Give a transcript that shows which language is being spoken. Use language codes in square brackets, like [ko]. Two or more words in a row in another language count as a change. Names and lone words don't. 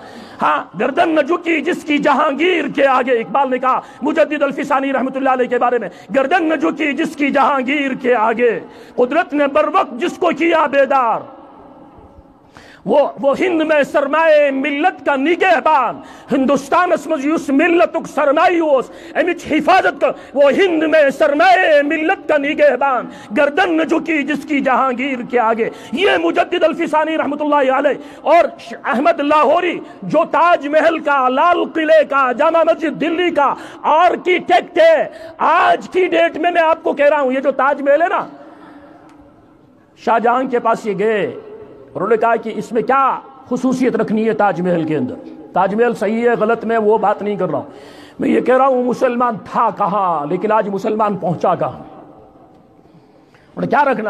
[ur] ہاں، گردن نہ جھکی جس کی جہانگیر کے آگے، اقبال نے کہا مجدد الفسانی رحمت اللہ علیہ کے بارے میں، گردن نہ جھکی جس کی جہانگیر کے آگے، قدرت نے بر وقت جس کو کیا بیدار، وہ ہند میں سرمائے ملت کا نگہبان، [ks] ہندوستان اسمز یوس ملتک سرمایوس امچ حفاظت [ur] کا، وہ ہند میں سرمائے ملت کا نگہبان، گردن نہ جھکی جس کی جہانگیر کے آگے۔ یہ مجدد الفسانی رحمت اللہ علیہ اور احمد لاہوری جو تاج محل کا، لال قلعے کا، جامع مسجد دلی کا آرکیٹیکٹ ہے، آج کی ڈیٹ میں آپ کو کہہ رہا ہوں، یہ جو تاج محل ہے نا، شاہ جہاں کے پاس یہ گئے، انہوں نے کہا کہ اس میں کیا خصوصیت رکھنی ہے تاج محل کے اندر، تاج محل صحیح ہے غلط میں وہ بات نہیں کر رہا ہوں، میں یہ کہہ رہا ہوں مسلمان تھا کہاں لیکن آج مسلمان پہنچا کہاں، اور کیا رکھنا؟